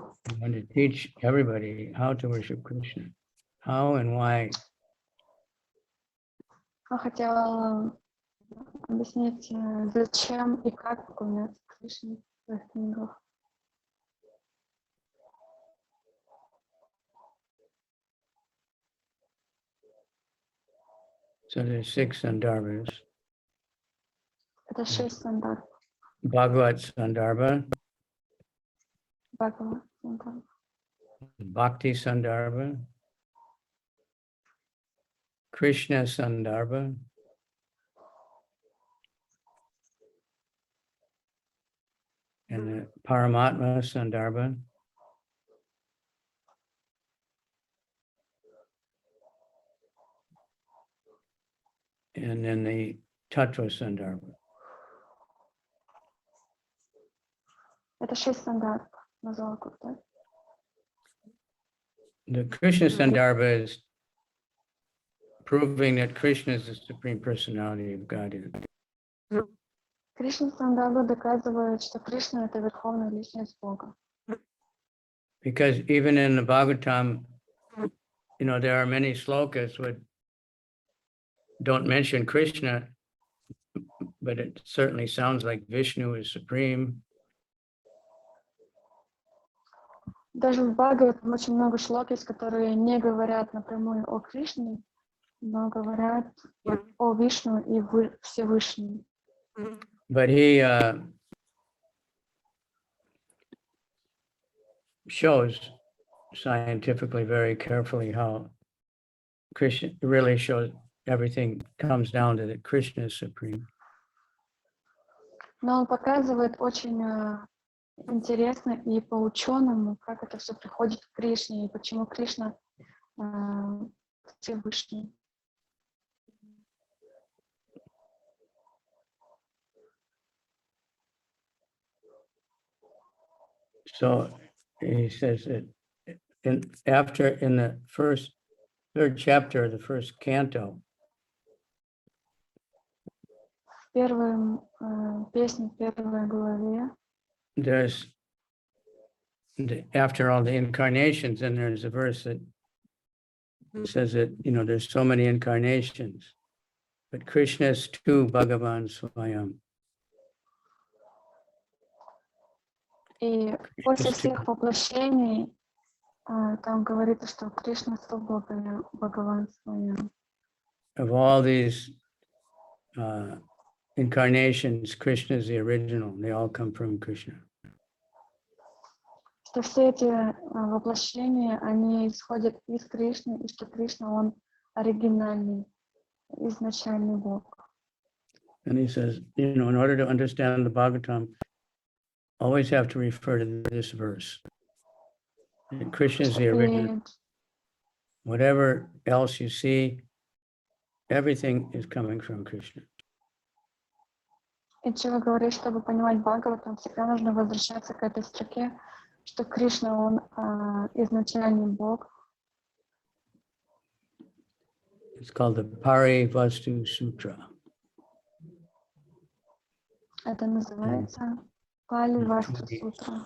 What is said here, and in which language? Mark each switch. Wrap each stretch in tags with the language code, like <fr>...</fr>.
<en>I want to teach everybody how to worship Krishna, how and why.</en> <ru>Я хотела объяснить, зачем и как поклоняться Кришне в своих книгах.</ru> <en>So there's 6 Sandarbhas.</en> <ru>Это 6 сандарб.</ru> <en>Bhagavat Sandarbha,</en> <ru>Бхагават сандарб,</ru> <en>Bhakti Sandarbha, Krishna Sandarbha, and the Paramatma Sandarbha, and then the Tattva Sandarbha.</en> <ru>Это 6 сандарб, назвала как-то.</ru> <en>The Krishna Sandarbha is proving that Krishna is the Supreme Personality of Godhead.</en> <ru>Кришна сандарба доказывает, что Кришна — это верховная личность Бога.</ru> <en>Because even in the Bhagavatam, you know, there are many slokas which don't mention Krishna, but it certainly sounds like Vishnu is supreme.</en> <ru>Даже в Бхагаватам очень много шлок есть, которые не говорят напрямую о Кришне, но говорят о Вишну и Всевышнем.</ru> <en>But he shows scientifically very carefully how Krishna really shows everything comes down to that Krishna is supreme.</en> <ru>Но он показывает очень интересно и по-ученому, как это все приходит к Кришне и почему Кришна Всевышний.</ru> <en>So he says that in the third chapter of the first canto,</en> <ru>В первой песне, в первой главе,</ru> <en>there's after all the incarnations, and there's a verse that says that, you know, there's so many incarnations. but Krishna's tu Bhagavan Swayam.</en> <ru>И после</ru> <en>Krishna's tu.</en> <ru>всех воплощений там говорится, что Кришна Свабхагаван Бхагаван Свами.</ru> <en>Of all these incarnations, Krishna is the original. They all come from Krishna.</en> <ru>Что все эти воплощения, они исходят из Кришны, и что Кришна, он оригинальный, изначальный Бог.</ru> <en>And he says, you know, in order to understand the Bhagavatam, always have to refer to this verse. And Krishna is the original.</en> <ru>И,</ru> <en>Whatever else you see, everything is coming from Krishna.</en> <ru>и Джива говорит, чтобы понимать Бхагаватам, всегда нужно возвращаться к этой строке, что Кришна, он изначальный Бог.</ru> <en>It's called the Parivastu Sutra.</en> <ru>Это называется Пали Васту Сутра.</ru>